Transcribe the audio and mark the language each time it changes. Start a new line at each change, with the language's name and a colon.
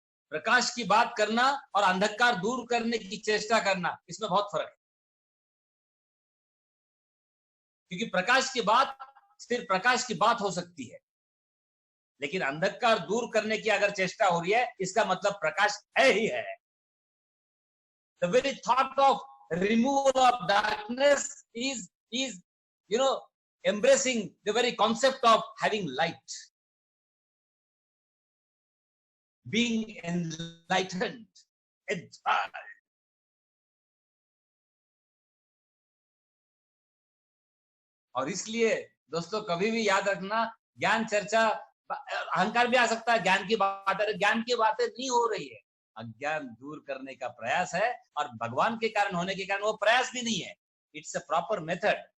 Hindi: प्रकाश की बात करना और अंधकार दूर करने की चेष्टा करना, इसमें बहुत फर्क है। क्योंकि प्रकाश की बात सिर्फ प्रकाश की बात हो सकती है, लेकिन अंधकार दूर करने की अगर चेष्टा हो रही है, इसका मतलब प्रकाश है ही है।
English: The very thought of removal of darkness is you know embracing the very concept of having light, being enlightened, enthralled.
Hindi: और इसलिए दोस्तों कभी भी याद रखना, ज्ञान चर्चा, अहंकार भी आ सकता है, ज्ञान की बातें नहीं हो रही है, अज्ञान दूर करने का प्रयास है, और भगवान के कारण होने के कारण वो प्रयास भी नहीं है,
English: It's a proper method.